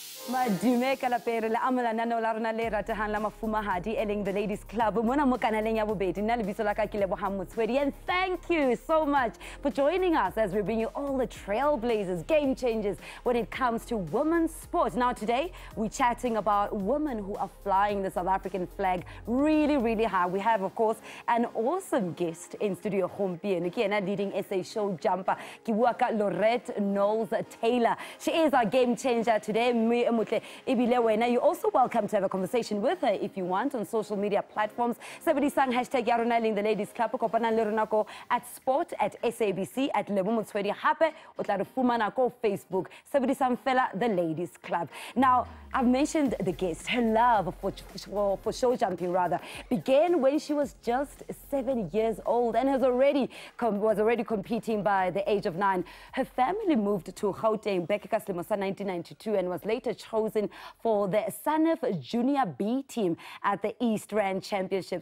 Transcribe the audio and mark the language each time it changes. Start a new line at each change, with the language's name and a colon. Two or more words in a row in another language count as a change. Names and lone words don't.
Southern Sotho: Madume ka lapere le amala nano la rona le ratehang la mafumahadi eleng
English: the ladies club
Southern Sotho: mona mo kanaleng ya bobedi nna le bitso la ka ke Lebogang Motswedi,
English: and thank you so much for joining us as we bring you all the trailblazers, game changers when it comes to women's sport. Now today we're chatting about women who are flying the South African flag really high. We have of course an awesome guest in studio
Southern Sotho: gompieno ke ena
English: leading SA show jumper
Southern Sotho: ke bua ka
English: Lorette Knowles-Taylor. She is our game changer today. You're also welcome to have a conversation with her if you want on social media platforms.
Southern Sotho: Sebedisang hashtag ya rona leng
English: the ladies club
Southern Sotho: kopana le rona ko at sport at SABC at Lebo Motswedi hape o tla re fumana ko Facebook. Sebedisang fela
English: the ladies club. Now I've mentioned the guest. Her love for show jumping rather began when she was just 7 years old and was already competing by the age of 9. Her family moved to Gauteng back in 1992 and was later chosen for the SANEF Junior B Team at the East Rand Championships.